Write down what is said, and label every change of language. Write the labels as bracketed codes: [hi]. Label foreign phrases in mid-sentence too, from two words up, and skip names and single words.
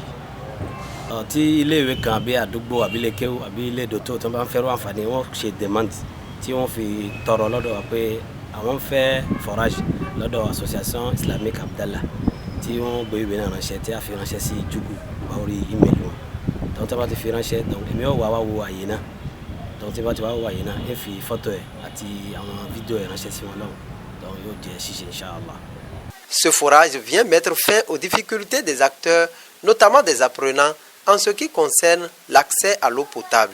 [yo] Tí iléèwé kan àbí àdúgbò àbí ilé kéwú àbí ilé dòtó tí wọ́n bá ń fẹ́ràn àǹfààní wọ́n ṣe demand tí wọ́n fi tọrọ lọ́dọ̀ wa pé àwọn ń fẹ́ forage lọ́dọ̀ Association Islamique Abdallah tí wọ́n gbé ìwé náà ránṣẹ́ tí a fi ránṣẹ́ sí Jugu wá orí email wọn donc tí wọ́n bá ti fi ránṣẹ́ donc èmi ò wá wo àyè náà donc tí wọ́n bá ti wá wo àyè náà ẹ fi fọ́tò ẹ̀ àti àwọn fídíò ẹ̀ ránṣẹ́ sí wọn lọ́hùn donc yóò jẹ́ ṣíṣe inshallah. [fr] Ce forage vient mettre fin aux difficultés des acteurs, notamment des apprenants, en ce qui concerne l'accès à l'eau potable.